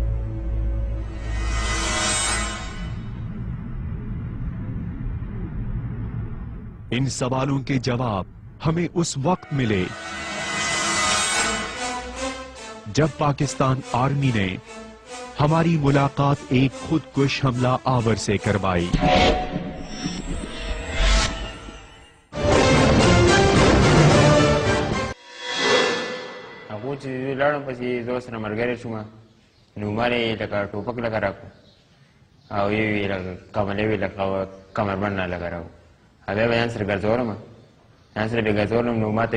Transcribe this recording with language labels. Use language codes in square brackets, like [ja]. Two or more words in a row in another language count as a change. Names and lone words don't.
[ur] ان سوالوں کے جواب ہمیں اس وقت ملے جب پاکستان آرمی نے ہماری ملاقات ایک خود کش حملہ آور سے کروائی. [ps] هغه چې لاړم پسې زه سره ملګری شوم نو ما یې لکه ټوپک لکه راکړو او یې لکه کملې وې لکه کمربند نه لکه راو بیا به ځان سره ګرځولم ځان سره بې ګرځولم نو ما ته